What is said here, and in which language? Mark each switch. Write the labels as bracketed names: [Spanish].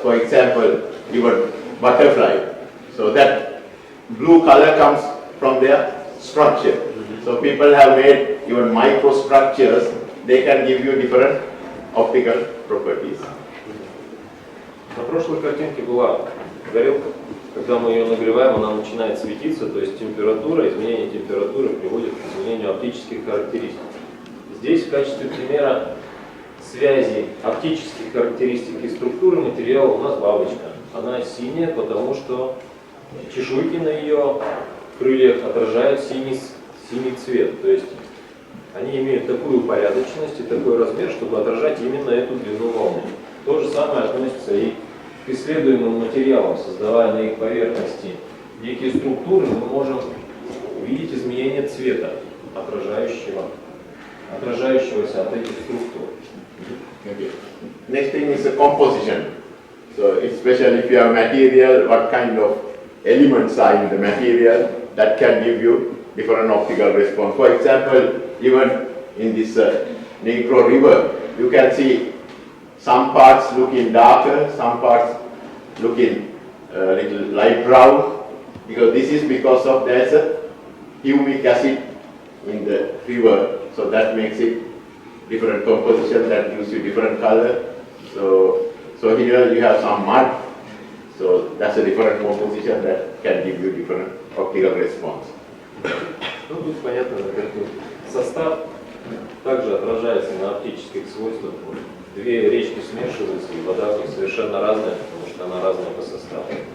[English] For example, your butterfly. So that blue color comes from their structure. So people have made even microstructures, they can give you different optical properties. [Russian] На прошлой картинке была горелка. Когда мы ее нагреваем, она начинает светиться, то есть изменение температуры приводит к изменению оптических характеристик. Здесь в качестве примера связи оптических характеристик и структуры материала у нас бабочка. Она синяя, потому что чешуйки на ее крыльях отражают синий цвет. То есть они имеют такую упорядоченность и такой размер, чтобы отражать именно эту длину волны. То же самое относится и к исследуемым материалам. Создавая на их поверхности некие структуры, мы можем увидеть изменение цвета, отражающегося от этих структур. [English] Okay. Next thing is the composition. So especially if you have material, what kind of elements are in the material, that can give you different optical response. For example, even in this Negro River, you can see some parts looking darker, some parts looking little light brown, because this is because of there's a humic acid in the river, so that makes it different composition, that gives you different color. So here you have some mud, so that's a different composition that can give you different optical response. [Russian] Ну, тут понятно на картинке. Состав также отражается на оптических свойствах. Две речки смешиваются, и вода у них совершенно разная, потому что она разная по составу.